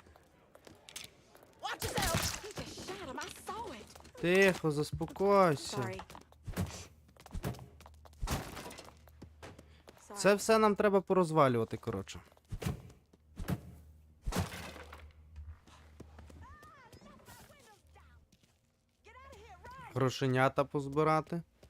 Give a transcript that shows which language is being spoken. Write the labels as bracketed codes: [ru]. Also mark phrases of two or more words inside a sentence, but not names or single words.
[en] Watch yourself! You just shot him. I saw it. [uk] Тихо, заспокойся. [en] Sorry. [uk] Це все нам треба порозвалювати, коротше. Грошенята позбирати.